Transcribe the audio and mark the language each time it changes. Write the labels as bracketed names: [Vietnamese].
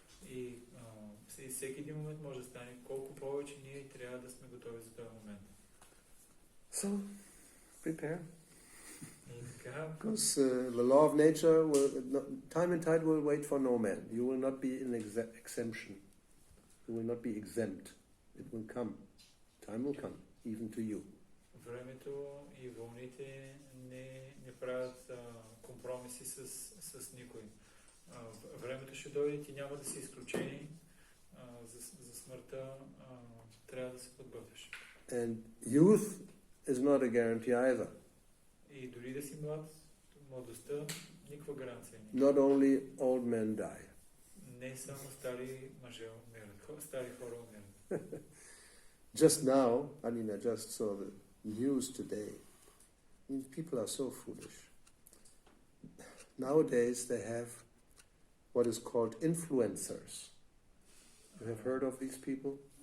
[Bulgarian] И всеки един момент може да стане. Колко повече ние трябва да сме готови за този момент. [English] So, prepare. Because the law of nature, time and tide will wait for no man. You will not be in exemption. You will not be exempt. It will come. Time will come, even to you. [Bulgarian] Времето и вълните не правят компромиси с никой. Времето ще дойде и ти няма да си изключени. За смъртта трябва да се подготвиш. [English] And youth is not a guarantee either. [Bulgarian] И дори да си млад, младостта никаква гаранция не. [English] Not only old men die. [Bulgarian] Не само стари мъже умират, стари хора умират. [English] Just now, I just saw the news today. People are so foolish. Nowadays they have what is called influencers. You have heard of these people?